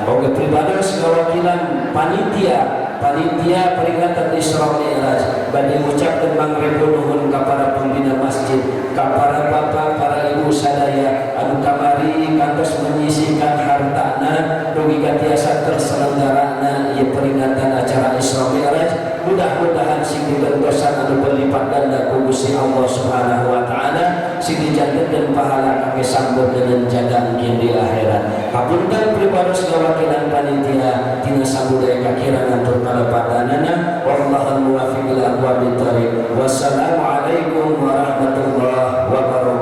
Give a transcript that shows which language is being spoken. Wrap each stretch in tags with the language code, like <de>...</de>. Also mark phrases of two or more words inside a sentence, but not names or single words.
<su>Oge pribados kawakilan panitia peringatan Isra Mi'raj bade ngucapkeun mangrebu nuhun ka para pembina masjid, ka para bapak, para ibu sadaya anu kamari kantos menyisihkan hartana dugi tiasa terselenggarana ieu peringatan acara Isra Mi'raj. Mudah-mudahan sing dibentosan anu berlipat ganda ku Gusti Allah</su> <ar>سبحانه وتعالى</ar> <su>sing dijanjikeun pahala kangge sambut dengan jaga engkeun di akhirat. Hapunten pribados kawakilan panitia tina sabudaya kakirangan tur kalepatanana</su> <ar>والله الموفق إلى أقوم الطريق. والسلام عليكم ورحمة الله وبركاته.</ar>